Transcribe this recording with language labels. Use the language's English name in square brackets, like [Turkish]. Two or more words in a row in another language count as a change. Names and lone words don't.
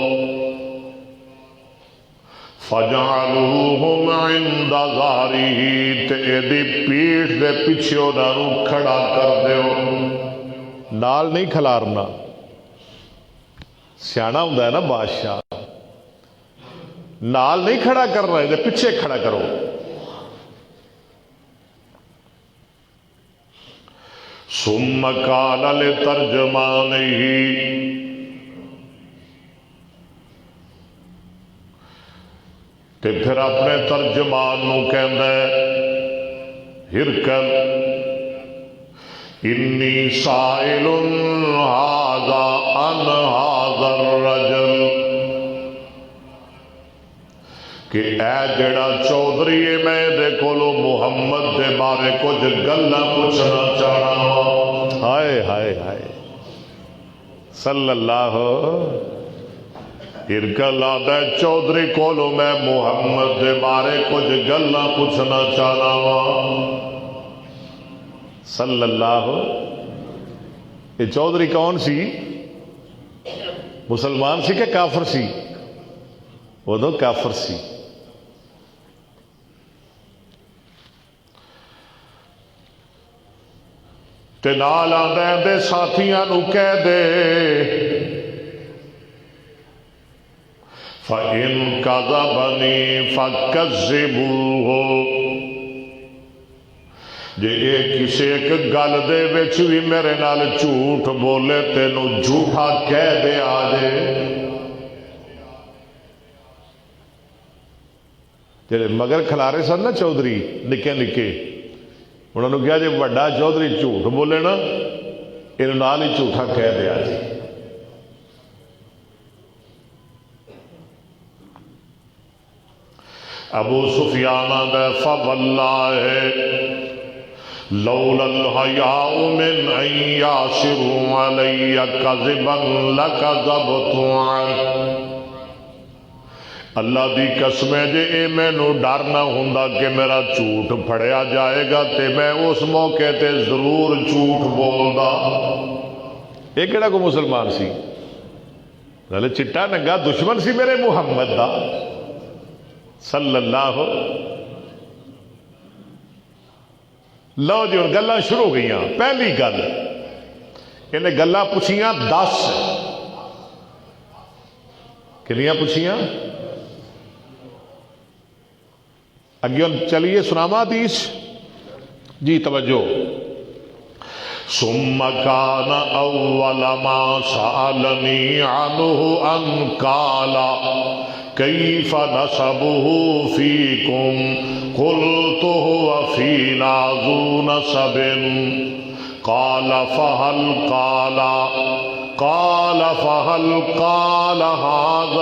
[Arabic] فَجَعَلُوهُمْ عِنْدَ ظَهْرِهِ، [Punjabi] تے اے دی پیٹھ دے پیچھے انہوں کھڑا کر دیو، نال نہیں کھلارنا، سیانا ہوں ہے نا بادشاہ، نال نہیں کھڑا کر رہے دے پیچھے کھڑا کرو۔ [Arabic] ثم قال لترجمانه، [Punjabi] تے پھر اپنے ترجمان نو کہندا ہے ہرکل [Arabic] انی سائل ھذا عن ھذا الرجل، [Punjabi] کہ اے جڑا چودھری ہے میں دے کولو محمد دے بارے کچھ گلاں پوچھنا چاہنا ہاں۔ ہائے ہائے ہائے [Arabic] صلی اللہ، [Punjabi] ارکل آدھا چودھری کولو میں محمد دے بارے کچھ گلاں پوچھنا چاہنا ہاں [Arabic] صلی اللہ۔ [Punjabi] یہ چودھری کون سی؟ مسلمان سی کہ کافر سی؟ وہ تو کافر سی۔ تے نال آندے دے ساتھیاں نو کہہ دے [Arabic] فَإِن كَذَبَنِي فَكَذِّبُوهُ، [Punjabi] جے ایک کسی ایک گل دے وچ بھی میرے نال جھوٹ بولے تینو جھوٹا کہہ دے آجے۔ جڑے مگر کھلارے سن نا چودھری نکے نکے، انہوں نے کہا جی بڑا چودھری جھوٹ بولے نا انہوں نال ہی جھوٹا کہہ دیا جی۔ ابو سفیان آدھا [Arabic] فواللہ لولا الحیاء من ان یاسروا علی کذبا لکذبت عنہ، [Punjabi] اللہ دی قسم ہے جے اے مینوں ڈر نہ ہوندا کہ میرا جھوٹ پھڑیا جائے گا تے میں اس موقع تے ضرور جھوٹ بولدا۔ یہ کیڑا کو مسلمان سی؟ نالے چٹا ننگا دشمن سی میرے محمد دا [Arabic] صلی اللہ۔ [Punjabi] لو جی ہن گلاں شروع ہو گئیاں۔ پہلی گل انہیں گلاں پوچھیاں 10، کنیاں پوچھیاں؟ اگے چلیے سناما حدیث جی، توجہ۔ [Arabic] ثم كان اول ما سألني عنه ان قال كيف نسبه فيكم، قلت هو فينا ذو نسب، قال فهل قال هذا